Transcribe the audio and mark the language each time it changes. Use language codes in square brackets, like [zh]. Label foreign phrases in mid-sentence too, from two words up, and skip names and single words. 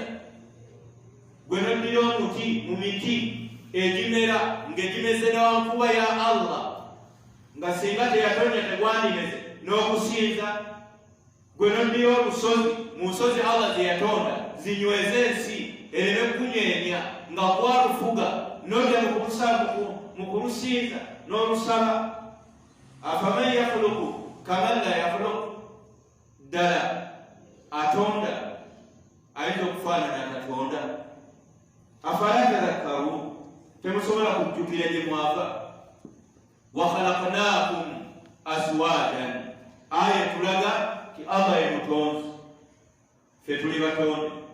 [lg] Gwe noddira omuti mu miti egimera ng'egimeze n'ewankuba ya Allah nga singa teyatonya tegwandimeze n'okusinza. Gwe noddira olusozi mu nsozi Allah ze yatonda zinyweze ensi ereme kunyeenya nga gwalufuga n'odda mu kulusinza n'olusaba. [ar] أفمن يخلق كمن لا يخلق. [lg] Ddala atonda ayinza okufaanana akatonda. [ar] أفلا تذكرون [lg] temusobola kujjukira gye mwava. [ar] وخلقناكم أزواجا [lg] aya tulaga ti Allah ye mutonzi ffe tuli batonde.